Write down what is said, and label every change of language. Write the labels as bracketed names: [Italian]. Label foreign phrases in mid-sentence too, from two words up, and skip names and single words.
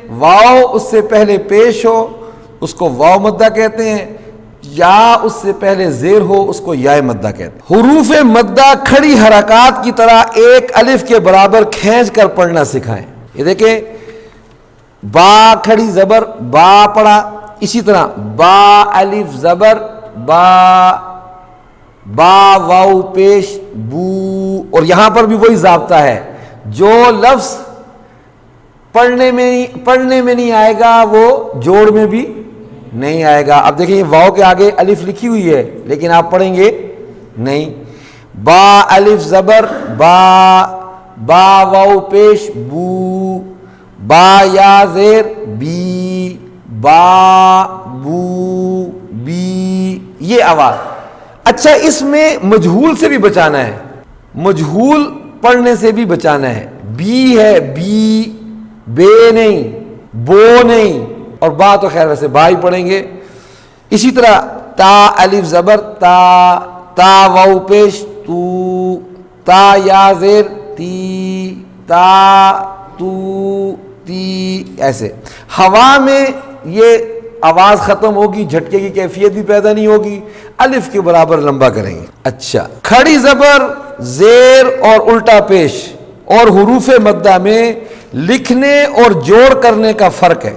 [Urdu] واو اس سے پہلے پیش ہو، اس کو واو مدہ کہتے ہیں۔ یا اس سے پہلے زیر ہو، اس کو یا مدہ کہتے ہیں۔ حروف مدہ کھڑی حرکات کی طرح ایک الف کے برابر کھینچ کر پڑھنا سکھائیں۔ یہ دیکھیں، با کھڑی زبر با پڑھا، اسی طرح با الف زبر با، با واو پیش بو۔ اور یہاں پر بھی وہی ضابطہ ہے، جو لفظ پڑھنے میں نہیں آئے گا وہ جوڑ میں بھی نہیں آئے گا۔ اب دیکھیں، واو کے آگے الف لکھی ہوئی ہے لیکن آپ پڑھیں گے نہیں۔ با الف زبر با، با واو پیش بو، با یا زیر بی، با بو بی، یہ آواز. اچھا اس میں مجہول سے بھی بچانا ہے، مجہول پڑھنے سے بھی بچانا ہے. بی ہے بی، بے نہیں، بو نہیں، اور با تو خیر ویسے با ہی پڑھیں گے. اسی طرح تا الف زبر تا، تا واو پیش تو، تا یا زیر تی، تا تو تی، ایسے. ہوا میں یہ آواز ختم ہوگی، جھٹکے کی کیفیت بھی پیدا نہیں ہوگی، الف کے برابر لمبا کریں گے. اچھا کھڑی زبر زیر اور الٹا پیش اور حروف مدہ میں لکھنے اور جوڑ کرنے کا فرق ہے.